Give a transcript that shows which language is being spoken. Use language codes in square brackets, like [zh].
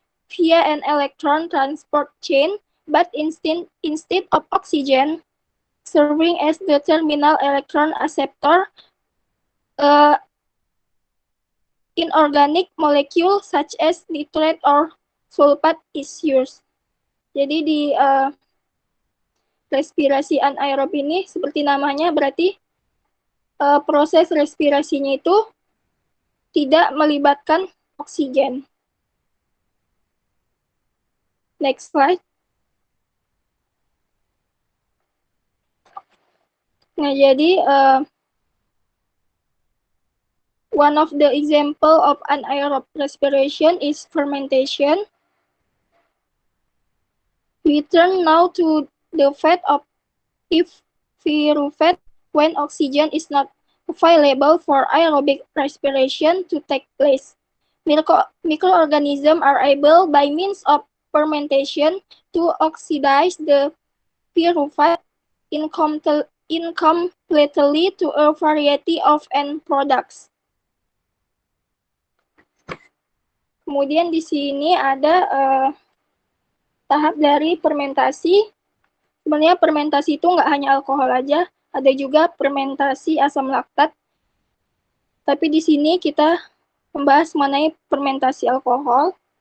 [en] via an electron transport chain, but instead of oxygen serving as the terminal electron acceptor, inorganic molecule such as nitrate or sulfate is used. [id] Jadi di respirasi anaerob ini seperti namanya berarti proses respirasinya itu tidak melibatkan oksigen. [en] Next slide. [id] Nah, jadi [en] one of the example of anaerob respiration is fermentation. We turn now to the fate of pyruvate when oxygen is not available for aerobic respiration to take place. microorganisms are able by means of fermentation to oxidize the pyruvate incompletely to a variety of end products. [id] Kemudian di sini ada tahap dari fermentasi. Sebenarnya fermentasi itu nggak hanya alkohol aja, ada juga fermentasi asam laktat. Tapi di sini kita membahas mengenai fermentasi alkohol.